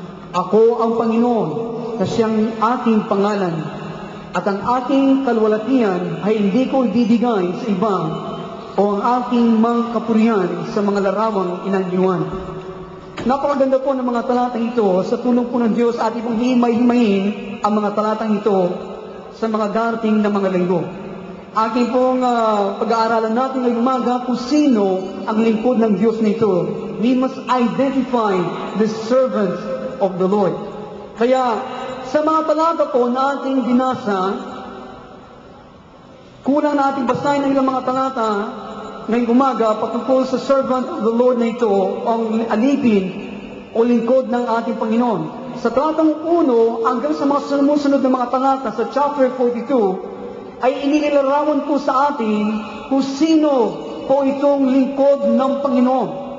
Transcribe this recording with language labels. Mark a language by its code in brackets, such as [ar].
[tl] Ako ang Panginoon, na siyang aking pangalan, at ang aking kalwalatian ay hindi ko ibibigay sa iba o ang aking mga kapurihan sa mga larawang inanyuan. Napakaganda po ng mga talatang ito. Sa tulong po ng Diyos, ating pong himay-himayin ang mga talatang ito sa mga darating na mga linggo. Aking pong pag-aaralan natin ngayong umaga kung sino ang lingkod ng Diyos na ito. [en] We must identify the servants of the Lord. [tl] Kaya, sa mga talata po na ating binasa, kulang na ating basahin ng ilang mga talata ngayong umaga patungkol sa [en] servant of the Lord [tl] na ito, ang alipin o lingkod ng ating Panginoon. Sa talatang 1 hanggang sa mga sumusunod na mga talata sa chapter 42, ay inilarawan po sa atin kung sino po itong lingkod ng Panginoon.